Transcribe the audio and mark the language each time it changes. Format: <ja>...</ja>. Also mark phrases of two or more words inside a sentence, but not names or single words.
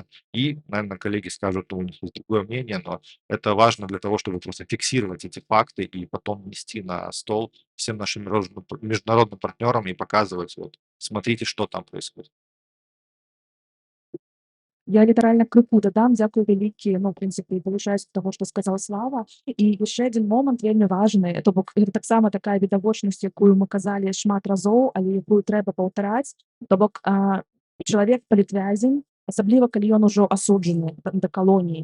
<ru>И, наверное, коллеги скажут, у них есть другое мнение, но это важно для того, чтобы просто фиксировать эти факты и потом нести на стол всем нашим международным партнерам и показывать, вот, смотрите, что там происходит.</ru> <be>Я літаральна крыху дадам, дзякуй вялікі, ну, в прынцыпе, далучаюся да таго, што сказаў Слава. І яшчэ адзін момант вельмі важны, то бок гэта таксама такая відавочнасць, якую мы казалі шмат разоў, але якую трэба паўтараць. То бок чалавек палітвязень, асабліва калі ён ужо асуджаны да калоніі.</be>